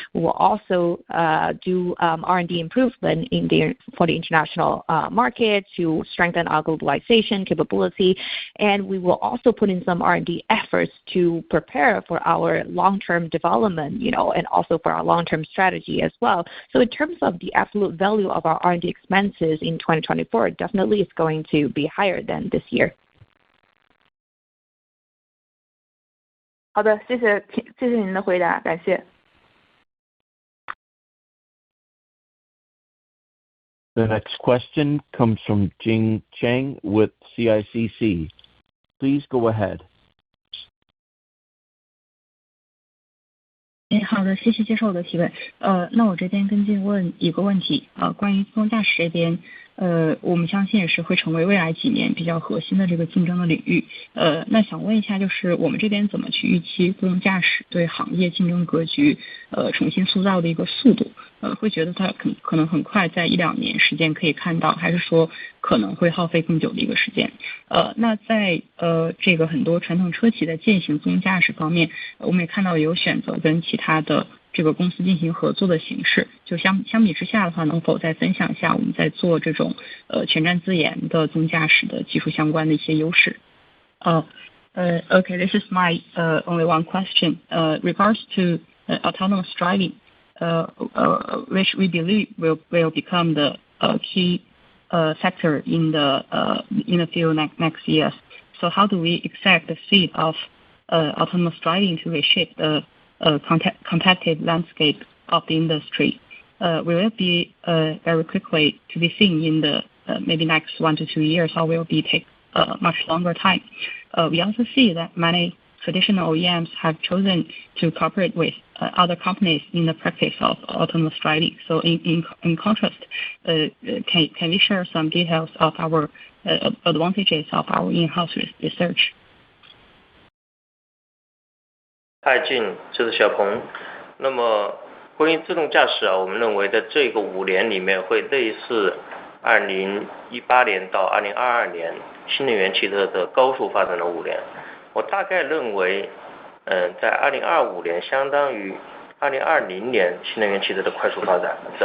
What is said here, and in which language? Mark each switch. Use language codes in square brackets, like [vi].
[en] We will also do R&D improvement for the international market to strengthen our globalization capability, and we will also put in some R&D efforts to prepare for our long-term development, and also for our long-term strategy as well. So in terms of the absolute value of our R&D expenses in 2024, definitely it's going to be higher than this year. [zh] 好的，谢谢您的回答，感谢。 [en] The next question comes from Jing Chang with CICC. Please go ahead. [zh] 好的，谢谢接受我的提问。那我这边跟进问一个问题，关于自动驾驶这边，我们相信也是会成为未来几年比较核心的这个竞争的领域。那想问一下，就是我们这边怎么去预期自动驾驶对行业竞争格局重新塑造的一个速度？会觉得它可能很快在1-2年时间可以看到，还是说可能会耗费更久的一个时间？那在这个很多传统车企的践行自动驾驶方面，我们也看到有选择跟其他的这个公司进行合作的形式。就相比之下的话，能否再分享一下我们在做这种全站自研的自动驾驶的技术相关的一些优势？ [en] Okay, this is my only one question. Regards to autonomous driving, which we believe will become the key sector in the field next years. So how do we expect the speed of autonomous driving to reshape the competitive landscape of the industry? Will it be very quickly to be seen in the maybe next 1 to 2 years, or will it take much longer time? We also see that many traditional OEMs have chosen to cooperate with other companies in the practice of autonomous driving. So in contrast, can we share some details of our advantages of our in-house research? [zh] 嗨，静，这是小鹏。那么关于自动驾驶我们认为在这个5年里面会类似2018年到2022年新能源汽车的高速发展的5年。我大概认为，在2025年相当于2020年新能源汽车的快速发展。